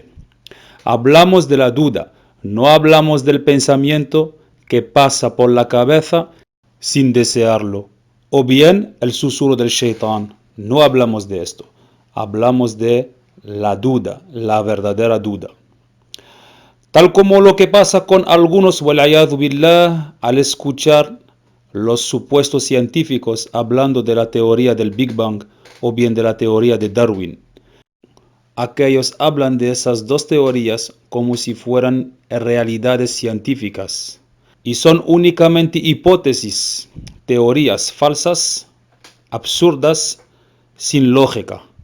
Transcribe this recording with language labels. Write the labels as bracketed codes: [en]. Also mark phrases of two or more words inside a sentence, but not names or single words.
[es] Hablamos de la duda, no hablamos del pensamiento que pasa por la cabeza sin desearlo, o bien el susurro del shaitán. No hablamos de esto, hablamos de la duda, la verdadera duda. Tal como lo que pasa con algunos, [ar] والعياذ بالله, [es] al escuchar los supuestos científicos hablando de la teoría del Big Bang o bien de la teoría de Darwin. Aquellos hablan de esas dos teorías como si fueran realidades científicas y son únicamente hipótesis, teorías falsas, absurdas, sin lógica.